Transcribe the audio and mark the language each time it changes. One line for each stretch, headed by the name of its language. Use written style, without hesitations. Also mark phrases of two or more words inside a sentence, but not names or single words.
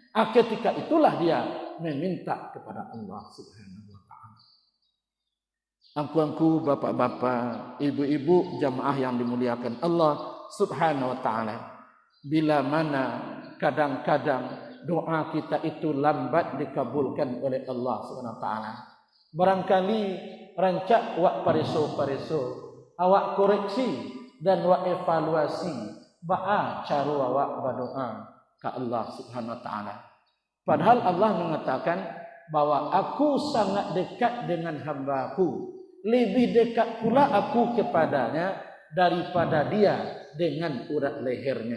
Indonesian: Ketika itulah dia meminta kepada Allah
Arabic: سبحانه وتعالى.
Indonesian: Angku-angku, bapak-bapak, ibu-ibu, jamaah yang dimuliakan Allah
Arabic: سبحانه وتعالى,
Indonesian: bila mana kadang-kadang doa kita itu lambat dikabulkan oleh Allah
Arabic: سبحانه وتعالى.
Minangkabau: Barangkali rancak wak pareso-pareso, awak koreksi dan wak evaluasi ba'a cara awak berdoa ke Allah
Arabic: سبحانه وتعالى.
Indonesian: Padahal Allah mengatakan bahwa aku sangat dekat dengan hamba-Ku, lebih dekat pula aku kepadanya daripada dia dengan urat lehernya.